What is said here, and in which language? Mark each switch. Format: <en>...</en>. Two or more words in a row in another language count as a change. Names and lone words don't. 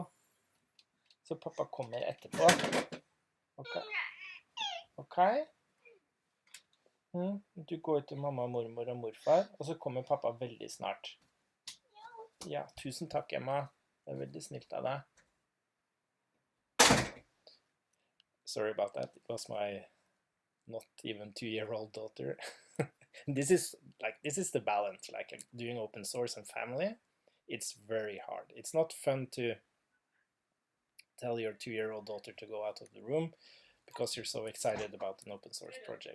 <no>Så pappa kommer etterpå. Ok? Ok? Du går til mamma, mormor og morfar, og så kommer pappa veldig snart. Ja, tusen takk, Emma. Det er veldig snilt av deg.</no> <en>Sorry about that. It was my not even 2-year-old daughter. This is the balance, like doing open source and family. It's very hard. It's not fun to tell your 2-year-old daughter to go out of the room because you're so excited about an open source project.</en>